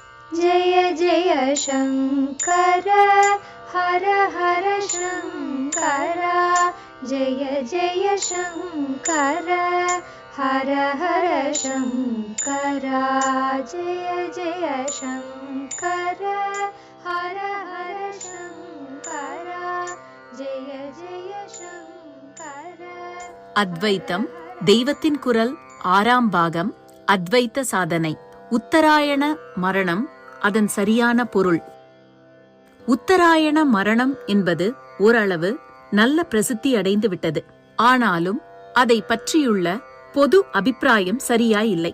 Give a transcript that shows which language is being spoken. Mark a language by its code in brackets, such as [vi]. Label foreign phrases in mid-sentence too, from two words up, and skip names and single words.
[sa] जय जय शङ्कर हर हर शङ्कर जय जय शङ्कर हर हर शङ्कर जय जय शङ्कर हर हर शङ्कर जय जय शङ्कर. [ta] அத்வைத்தம் தெய்வத்தின் குரல் 6ஆம் பாகம். அத்வைத்த சாதனை. உத்தராயண மரணம், அதன் சரியான பொருள். உத்தராயண மரணம் என்பது ஓரளவு நல்ல பிரசித்தி அடைந்து விட்டது. ஆனாலும் அதை பற்றியுள்ள பொது அபிப்பிராயம் சரியாயில்லை.